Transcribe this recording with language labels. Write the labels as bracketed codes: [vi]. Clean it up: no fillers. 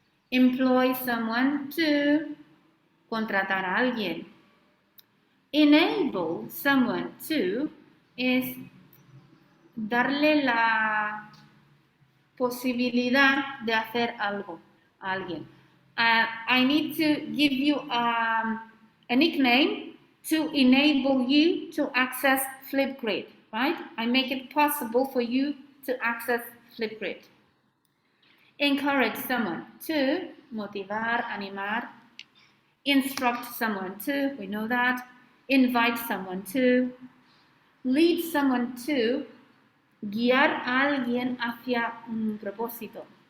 [en] Employ someone to, [es] contratar a alguien. [en] Enable someone to [es] es darle la posibilidad de hacer algo a alguien. [en] I need to give you a nickname to enable you to access Flipgrid, right? I make it possible for you to access Flipgrid. Encourage someone to, [es] motivar, animar. [en] Instruct someone to, we know that. Invite someone to. Lead someone to, [es] guiar a alguien hacia un propósito.